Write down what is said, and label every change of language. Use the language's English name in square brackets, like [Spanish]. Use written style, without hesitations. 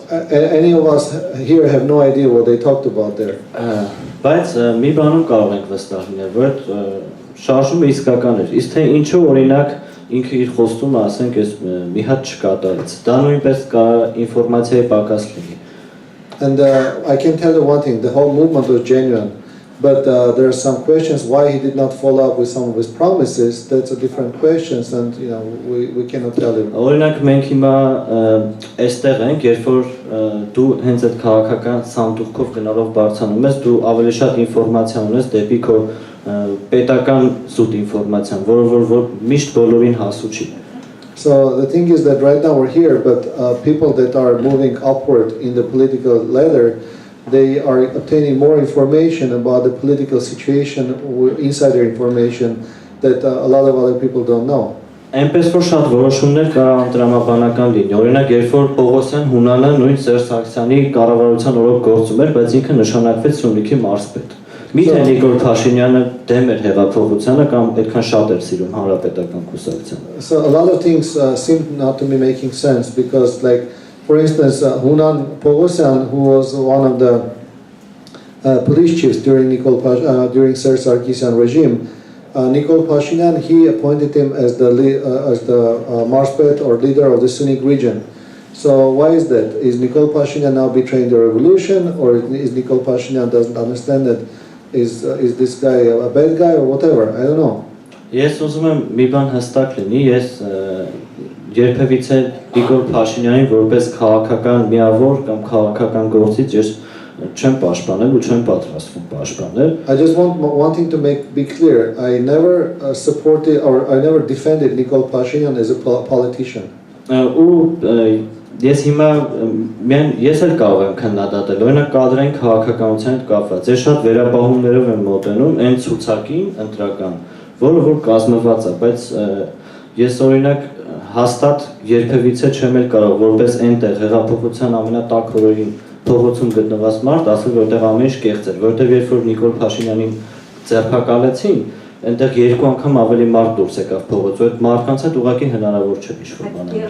[English] Any of us here have no idea what they talked about there. [Armenian] Բայց մի բանում կարող ենք վստահ լինել, որ շարժումը իսկական էր։ Իսկ թե ինչու օրինակ ինքը իր խոստումը ասենք այս մի հատ չկատարեց։ Դա նույնպես կարող ինֆորմացիայի պակաս լինի։ [English] And I can tell you one thing, the whole movement was genuine, but there are some questions why he did not follow up with some of his promises. That's a different questions, and we cannot tell you. [Armenian] Օրինակ մենք հիմա այստեղ ենք, երբ որ դու հենց այդ քաղաքական սանդուղքով գնալով բարձրանում ես, դու ավելի շատ ինֆորմացիա ունես դեպի քո պետական զուտ ինֆորմացիան, որ միշտ բոլորին հասու չի։ [English] So the thing is that right now we're here, but people that are moving upward in the political ladder, they are obtaining more information about the political situation, insider information that a lot of other people don't know. [Armenian] Այնպես որ շատ որոշումներ կարող անդրամաբանական լինի։ Օրինակ, երբ որ Պողոսյան Հունանը նույն Սերժ Սարգսյանի կառավարության օրոք գործում էր, բայց ինքը նշանակվեց Սյունիքի մարզպետ։ Միթե Նիկոլ Փաշինյանը դեմ էր հեղափոխությանը կամ այդքան շատ էր սիրում հանրապետական կուսակցությանը։ [English] So a lot of things seem not to be making sense because, like, for instance, Hunan Pogosyan, who was one of the police chiefs during during Serge Sarkisyan regime, Nikol Pashinyan, he appointed him as the marspet or leader of the Sunni region. So why is that? Is Nikol Pashinyan now betraying the revolution, or is Nikol Pashinyan doesn't understand that? Is this guy a bad guy or whatever? I don't know. [Armenian] Ես ուզում եմ մի բան հստակ լինի, ես երբևիցե Նիկոլ Փաշինյանին որպես քաղաքական միավոր կամ քաղաքական գործիչ ես չեմ պաշտպանել ու չեմ պատրաստվում պաշտպանել։ [English] I just want one thing to be clear. I never supported or I never defended Nikol Pashinyan as a politician. [Armenian] Ու ես հիմա ես էլ կարող եմ քննադատել, օրինակ կադրային քաղաքականության հետ կապված։ Ես շատ վերաբահումներով եմ մոտենում այն ցուցակին ընտրական, որը կազմված է, բայց ես օրինակ հաստատ երբևիցե չեմ էլ կարող որպես այնտեղ հեղափոխության ամենատակ օրերին փողոցում գտնված մարդ ասել, որտեղ ամեն ինչ կեղծ էր, որտեղ երբ որ Նիկոլ Փաշինյանին ձերբակալեցին, այնտեղ երկու անգամ ավելի մարդ դուրս եկավ փողոց, այդ մարդկանց հետ ուղղակի հնարավոր չէ ինչ-որ բան։